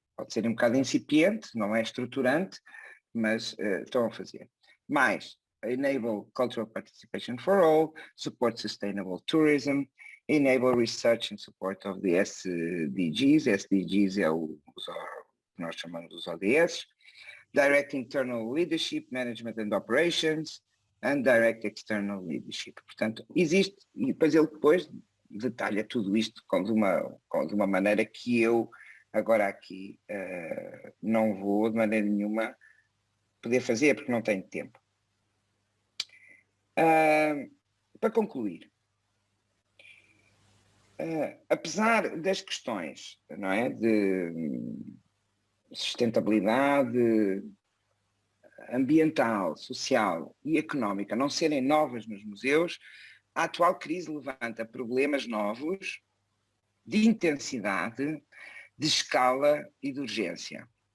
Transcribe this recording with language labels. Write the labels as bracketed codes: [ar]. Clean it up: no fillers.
[pt] Pode ser um bocado incipiente, não é estruturante, mas estão a fazer. [en] Mais, enable cultural participation for all, support sustainable tourism, enable research and support of the SDGs. [pt] SDGs é o que nós chamamos dos ODS. [en] Direct internal leadership, management and operations, and direct external leadership. [pt] Portanto, existe, e depois ele detalha tudo isto de uma maneira que eu agora aqui não vou de maneira nenhuma poder fazer, porque não tenho tempo. Para concluir, apesar das questões, não é, de sustentabilidade ambiental, social e económica não serem novas nos museus, a atual crise levanta problemas novos de intensidade, de escala e de urgência.